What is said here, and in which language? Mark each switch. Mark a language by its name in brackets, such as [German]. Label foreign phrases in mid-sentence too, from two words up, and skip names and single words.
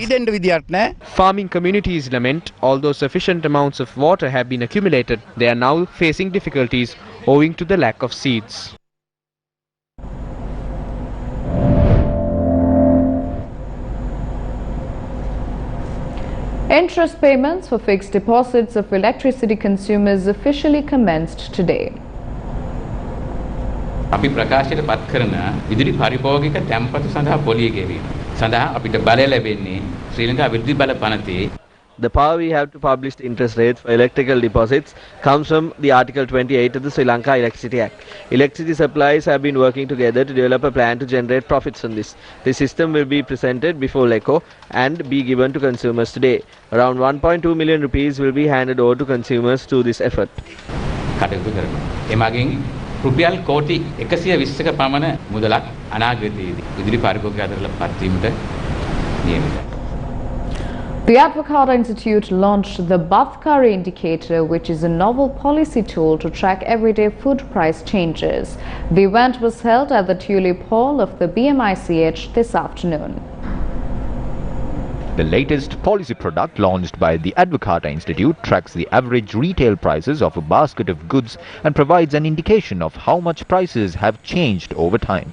[English] Farming communities lament, although sufficient amounts of water have been accumulated, they are now facing difficulties owing to the lack of seeds. Interest payments for fixed deposits of electricity consumers officially commenced today. [Sinhala] අපි ප්‍රකාශයට පත් කරන විදුලි පරිභෝගික තැන්පතු සඳහා පොලිය ගෙවීම සඳහා අපිට බලය ලැබෙන්නේ ශ්‍රී ලංකා විදුලි බල පනතේ. [English] The power we have to publish the interest rates for electrical deposits comes from the Article 28 of the Sri Lanka Electricity Act. Electricity suppliers have been working together to develop a plan to generate profits from this. The system will be presented before LECO and be given to consumers today. Around 1.2 million rupees will be handed over to consumers through this effort. [Sinhala] කටයුතු කරනවා. එමගින් රුපියල් කෝටි 120ක පමණ මුදලක් අනාගතයේදී විදුලි පරිභෝගික අතර පත් වීමට නියමිතයි. [English] The Advocata Institute launched the Badhkari Indicator, which is a novel policy tool to track everyday food price changes. The event was held at the Tulip Hall of the BMICH this afternoon. The latest policy product launched by the Advocata Institute tracks the average retail prices of a basket of goods and provides an indication of how much prices have changed over time.